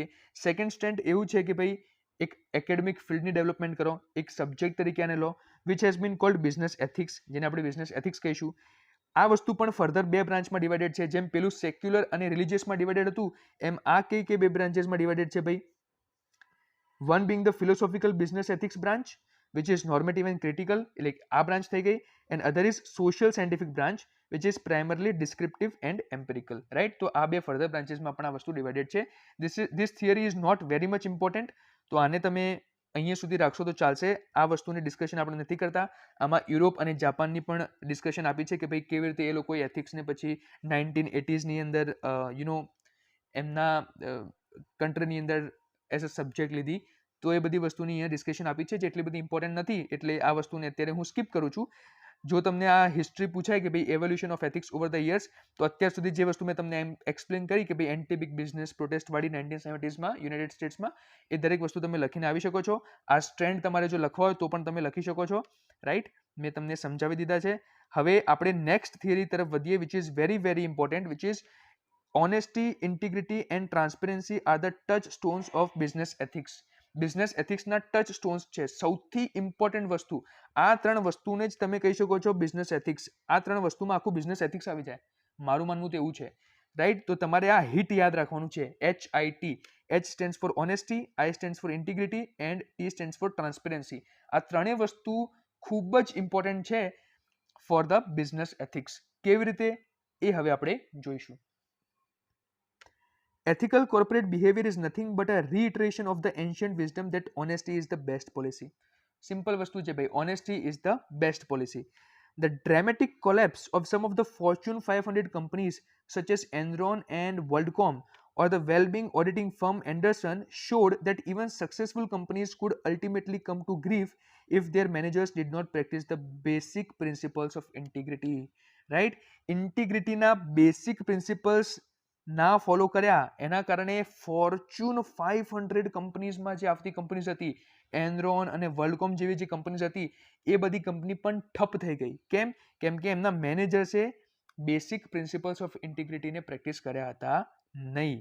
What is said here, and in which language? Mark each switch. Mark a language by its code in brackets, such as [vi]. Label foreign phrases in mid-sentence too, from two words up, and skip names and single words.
[en] second stand [gu] એવું છે કે ભાઈ એક એકેડેમિક ફિલ્ડની ડેવલપમેન્ટ કરો, એક સબ્જેક્ટ તરીકે આને લો, [en] which has been called business ethics, [gu] જેને આપણે [en] business ethics [gu] કહીશું. આ વસ્તુ પણ ફર્ધર 2 બ્રાન્ચમાં ડિવાઇડેડ છે. જેમ પેલું સેક્યુલર અને રિલિજિયસમાં ડિવાઇડેડ હતું એમ આ કઈ 2 બ્રાન્ચીસમાં ડિવાઇડેડ છે ભાઈ. [en] one being the philosophical business ethics branch which is normative and critical, [gu] એટલે આ બ્રાન્ચ થઈ ગઈ. [en] and other is social scientific branch which is primarily descriptive and empirical, right. [gu] તો આ 2 ફર્ધર બ્રાન્ચીસમાં પણ આ વસ્તુ ડિવાઇડેડ છે. [en] this theory is not very much important. [gu] તો આને તમે અહીંયા સુધી રાખશો તો ચાલશે. આ વસ્તુની ડિસ્કશન આપણે નથી કરતા. આમાં યુરોપ અને જાપાનની પણ ડિસ્કશન આપી છે કે ભાઈ કેવી રીતે એ લોકોએ એથિક્સને પછી 1980sની અંદર એમના કન્ટ્રીની અંદર [en] as a subject [gu] લીધી. તો એ બધી વસ્તુની અહીંયા ડિસ્કશન આપી છે જે એટલી બધી ઇમ્પોર્ટન્ટ નથી એટલે આ વસ્તુને અત્યારે હું સ્કીપ કરું છું. જો તમને આ હિસ્ટ્રી પૂછાય કે ભાઈ [en] evolution of ethics over the years, [gu] તો અત્યાર સુધી જે વસ્તુ મેં તમને એક્સપ્લેન કરી કે ભાઈ [en] anti big business [gu] પ્રોટેસ્ટવાળી 1970s યુનાઇટેડ સ્ટેટ્સમાં, એ દરેક વસ્તુ તમે લખીને આવી શકો છો. આ સ્ટ્રેન્ડ તમારે જો લખવા હોય તો પણ તમે લખી શકો છો, રાઈટ. મેં તમને સમજાવી દીધા છે. હવે આપણે [en] next theory [gu] તરફ વધીએ, [en] which is very very important, which is honesty, integrity and transparency are the touchstones of business ethics. [gu] બિઝનેસ એથિક્સના [en] touch stones [gu] છે, સૌથી ઇમ્પોર્ટન્ટ વસ્તુ. આ ત્રણ વસ્તુને જ તમે કહી શકો છો બિઝનેસ એથિક્સ. આ ત્રણ વસ્તુમાં આખું બિઝનેસ એથિક્સ આવી જાય, મારું માનવું તો એવું છે, રાઈટ. તો તમારે આ હિટ યાદ રાખવાનું છે, [en] HIT. H stands for honesty, I stands for integrity and T stands for transparency. [gu] આ ત્રણેય વસ્તુ ખૂબ જ ઇમ્પોર્ટન્ટ છે [en] for the business ethics. [gu] કેવી રીતે એ હવે આપણે જોઈશું. [en] Ethical corporate behavior is nothing but a reiteration of the ancient wisdom that honesty is the best policy. [gu] Simple વસ્તુ છે ભાઈ, [en] honesty is the best policy. The dramatic collapse of some of the Fortune 500 companies such as Enron and WorldCom or the well-being auditing firm Anderson showed that even successful companies could ultimately come to grief if their managers did not practice the basic principles of integrity. [gu] Right? Integrity na [en] basic principles [gu] ના ફોલો કર્યા એના કારણે ફોર્ચ્યુન 500 કંપનીઝમાં જે આવતી કંપનીઝ હતી, એનરોન અને વર્લ્ડકોમ જેવી જે કંપનીઝ હતી, એ બધી કંપની પણ ઠપ થઈ ગઈ. કેમ? કેમ કે એમના મેનેજર્સે [en] basic principles of integrityને [gu] પ્રેક્ટિસ કર્યા હતા નહીં.